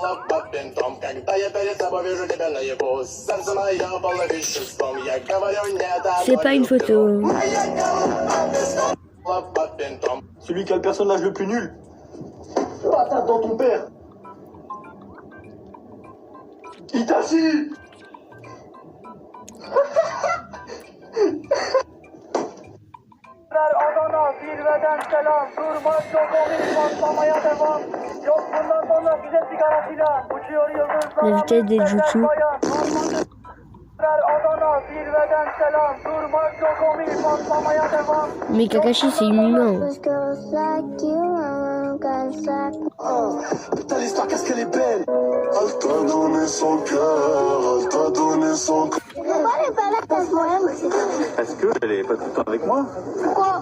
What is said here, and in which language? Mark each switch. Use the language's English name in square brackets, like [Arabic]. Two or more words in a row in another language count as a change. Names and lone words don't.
[French] c'est pas une photo. celui qui a le personnage le plus nul. Patate dans ton père. Itachi. [Turkish] Adana zirveden selam. Durmaz yok o patlamaya devam. Yok bundan sonra bize sigara filan. Uçuyor yıldızlar. [French] La vitesse des jutsu. Adana zirveden selam. Durmaz yok o patlamaya devam. Mais Kakashi c'est inhumain. Oh, putain l'histoire qu'est-ce qu'elle est belle. Elle t'a donné son cœur, elle t'a donné son cœur. passe rien, mais c'est vrai. Parce qu'elle est pas tout le temps avec moi. Pourquoi?